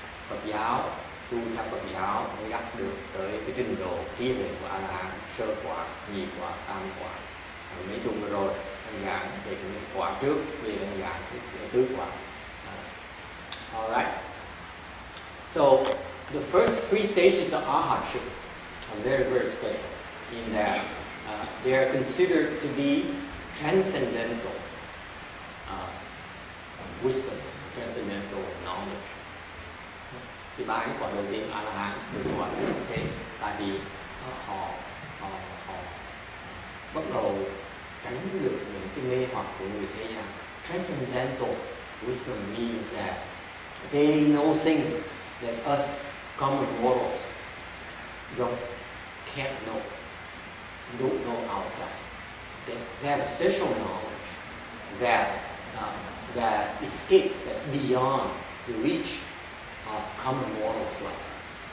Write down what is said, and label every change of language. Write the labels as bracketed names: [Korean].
[Vietnamese] Phật giáo, tu theo Phật giáo mới đắc được tới cái trình độ trí huệ của A-la-hán, sơ quả, nhị quả, tam quả. Mấy tuần vừa rồi anh giảng về cái quả trước, về anh giảng cái tứ quả. [English] Alright. So the first 3 stages of Arhatship are very, very special in that they are considered to be transcendental wisdom, transcendental knowledge. [Vietnamese] Thì 3 cái quả đầu tiên A-la-hán được gọi là xuất thế, tại vì họ bắt đầu tránh được những cái mê hoặc của người thế gian. [English] Transcendental wisdom means that they know things that us common mortals can't know, don't know ourselves. They have special knowledge that escapes, that's beyond the reach of common mortals like us.